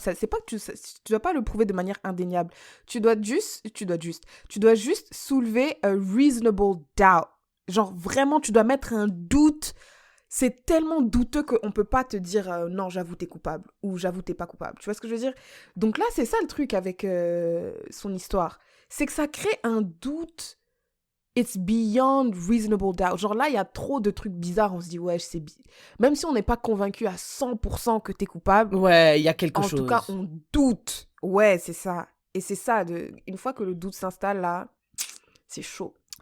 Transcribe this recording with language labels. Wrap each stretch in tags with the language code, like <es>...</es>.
<fr>C'est pas que tu dois pas le prouver de manière indéniable. Tu dois juste soulever</fr> <en>a reasonable doubt.</en> <fr>Genre, vraiment, tu dois mettre un doute. C'est tellement douteux qu'on peut pas te dire non, j'avoue, t'es coupable ou j'avoue, t'es pas coupable. Tu vois ce que je veux dire? Donc là, c'est ça le truc avec son histoire. c'est que ça crée un doute.</fr> <en>It's beyond reasonable doubt.</en> <fr>Genre là, il y a trop de trucs bizarres. On se dit, ouais, même si on n'est pas convaincu à 100% que t'es coupable. Ouais, il y a quelque chose. En tout cas, on doute. Ouais, c'est ça. Et c'est ça, une fois que le doute s'installe, là, c'est chaud.</fr>